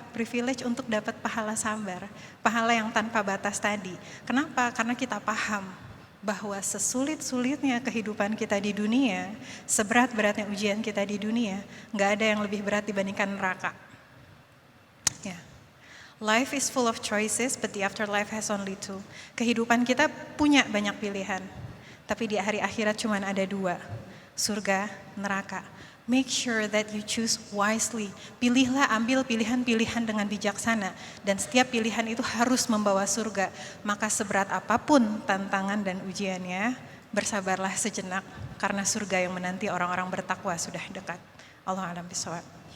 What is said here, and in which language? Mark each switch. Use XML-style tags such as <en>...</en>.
<id>Privilege untuk dapat pahala sabar, pahala yang tanpa batas tadi. Kenapa? Karena kita paham bahwa sesulit-sulitnya kehidupan kita di dunia, seberat-beratnya ujian kita di dunia, nggak ada yang lebih berat dibandingkan neraka. Ya.</id> <en>Life is full of choices, but the afterlife has only two.</en> <id>Kehidupan kita punya banyak pilihan, tapi di hari akhirat cuma ada dua, surga, neraka.</id> <en>Make sure that you choose wisely.</en> <id>Pilihlah, ambil pilihan-pilihan dengan bijaksana, dan setiap pilihan itu harus membawa surga. Maka seberat apapun tantangan dan ujiannya, bersabarlah sejenak, karena surga yang menanti orang-orang bertakwa sudah dekat.</id> <ar>Allah a'lam bishawab.</ar>